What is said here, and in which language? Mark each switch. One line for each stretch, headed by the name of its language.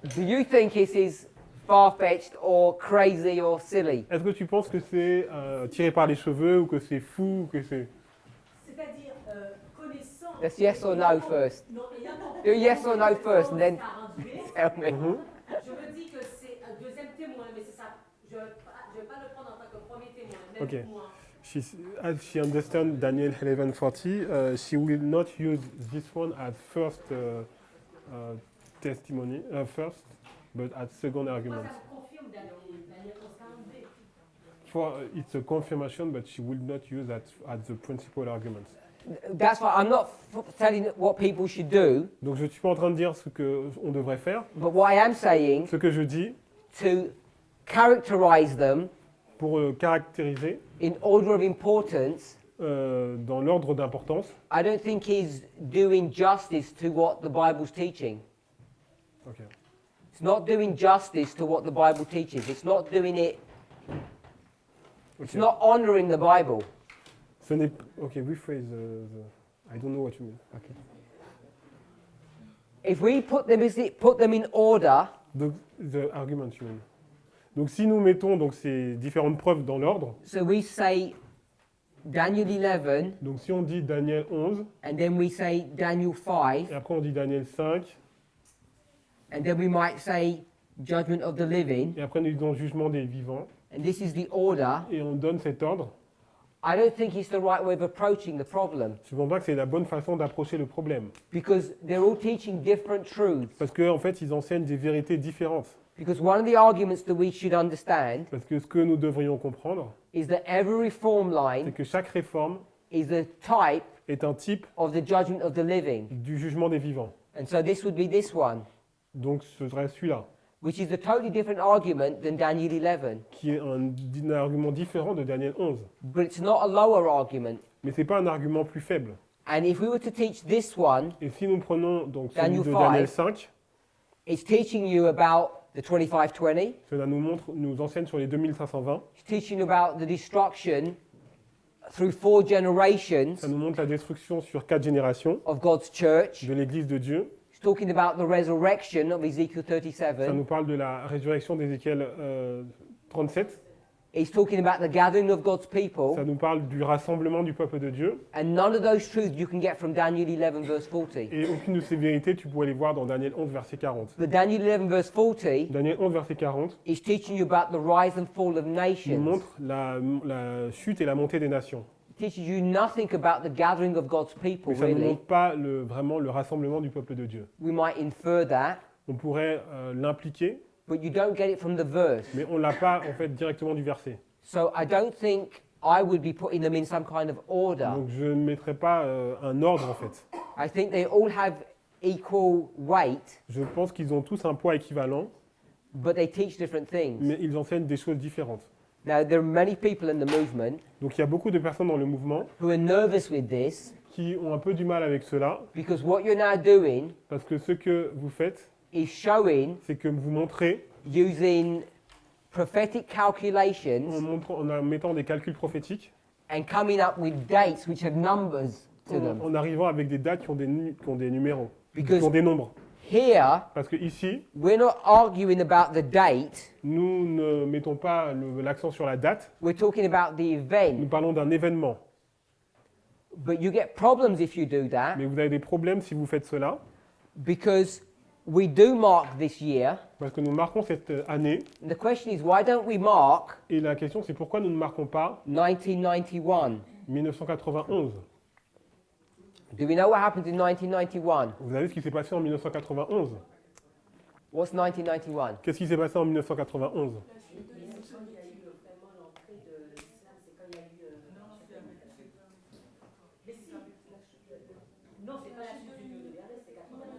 English: Do you think it is far-fetched or crazy or silly?
French: Est-ce que tu penses que c'est tiré par les cheveux, ou que c'est fou, ou que c'est... C'est-à-dire, connaissant.
English: That's yes or no first.
French: Non, ayant compris
English: Do yes or no first and then
French: 42,
English: tell me. Mhm.
French: je me dis que c'est un deuxième témoin, mais c'est ça. Je ne vais pas le prendre en tant que premier témoin, même
English: Ok.
French: pour moi.
English: As she understands Daniel 11:40, she will not use this one as first testimony, first, but as second
French: Moi,
English: argument.
French: ça me confirme Daniel 42.
English: For it's a confirmation, but she will not use that as the principal argument. That's why I'm not telling what people should do,
French: Donc je ne suis pas en train de dire ce qu'on devrait faire.
English: but what I am saying
French: Ce que je dis,
English: to characterize them
French: pour caractériser
English: in order of importance,
French: dans l'ordre d'importance.
English: I don't think he's doing justice to what the Bible's teaching. Ok. It's not doing justice to what the Bible teaches. It's not doing it. It's Ok. not honoring the Bible.
French: Ce n'est ok.
English: Rephrase I don't know what you mean. Okay. If we put them in order, Donc the argument you mean.
French: Donc si nous mettons donc ces différentes preuves dans l'ordre,
English: so we say Daniel 11,
French: donc si on dit Daniel 11
English: and then we say Daniel 5,
French: et après on dit Daniel 5
English: and then we might say Judgment of the Living,
French: et après nous disons Jugement des vivants
English: and this is the order,
French: et on donne cet ordre,
English: I don't think it's the right way of approaching the problem,
French: je ne pense pas que c'est la bonne façon d'approcher le problème.
English: because they're all teaching different truths.
French: Parce qu'en fait, ils enseignent des vérités différentes.
English: Because one of the arguments that we should understand
French: Parce que ce que nous devrions comprendre,
English: is that every reform
French: c'est
English: line
French: que chaque réforme
English: is a type
French: est un type
English: of the judgment of the living.
French: du jugement des vivants.
English: And so this would be this one,
French: Donc ce serait celui-là,
English: which is a totally different argument than Daniel 11.
French: qui est un argument différent de Daniel 11.
English: But it's not a lower argument.
French: Mais ce n'est pas un argument plus faible.
English: And if we were to teach this one,
French: Et si nous prenons donc celui
English: Daniel
French: de
English: 5,
French: Daniel 5,
English: it's teaching you about the 2520.
French: cela nous enseigne sur les 2520,
English: It's teaching you about the destruction through 4 generations
French: ça nous montre la destruction sur 4 générations
English: of God's church.
French: de l'Église de Dieu,
English: It's talking about the resurrection of Ezekiel
French: ça
English: 37.
French: nous parle de la résurrection d'Ézéchiel 37,
English: It's talking about the gathering of God's people.
French: ça nous parle du rassemblement du peuple de Dieu,
English: And none of those truths you can get from Daniel 11 verse 40.
French: et aucune de ces vérités tu pourrais les voir dans Daniel 11 verset 40.
English: But Daniel 11 verse 40
French: Daniel 11 verset 40
English: is teaching you about the rise and fall of
French: nous
English: nations.
French: montre la chute et la montée des nations.
English: It teaches you nothing about the gathering of God's people,
French: Mais ça ne nous
English: really.
French: montre pas vraiment le rassemblement du peuple de Dieu.
English: We might infer that,
French: On pourrait l'impliquer,
English: but you don't get it from the verse.
French: mais on ne l'a pas en fait directement du verset.
English: So I don't think I would be putting them in some kind of order.
French: Donc je ne mettrai pas un ordre en fait.
English: I think they all have equal weight,
French: Je pense qu'ils ont tous un poids équivalent,
English: but they teach different things.
French: mais ils enseignent des choses différentes.
English: Now, there are many people in the movement
French: Donc il y a beaucoup de personnes dans le mouvement
English: who are nervous with this
French: qui ont un peu du mal avec cela,
English: because what you're now doing
French: parce que ce que vous faites,
English: is showing
French: c'est que vous montrez,
English: using prophetic calculations
French: en mettant des calculs prophétiques,
English: and coming up with dates which have numbers to them.
French: en arrivant avec des dates qui ont des numéros, qui
English: Because
French: ont des nombres.
English: here,
French: Parce que ici,
English: we're not arguing about the date,
French: nous ne mettons pas l'accent sur la date,
English: we're talking about the
French: nous
English: event.
French: parlons d'un événement.
English: But you get problems if you do that
French: Mais vous avez des problèmes si vous faites cela,
English: because we do mark this year.
French: parce que nous marquons cette année,
English: And the question is, why don't we mark
French: et la question c'est pourquoi nous ne marquons pas
English: 1991?
French: 1991.
English: Do we know what happened in 1991?
French: Vous savez ce qui s'est passé en 1991?
English: What's 1991?
French: Qu'est-ce qui s'est passé en 1991? Non, c'est pas la chute du mur de Berlin, c'est 91.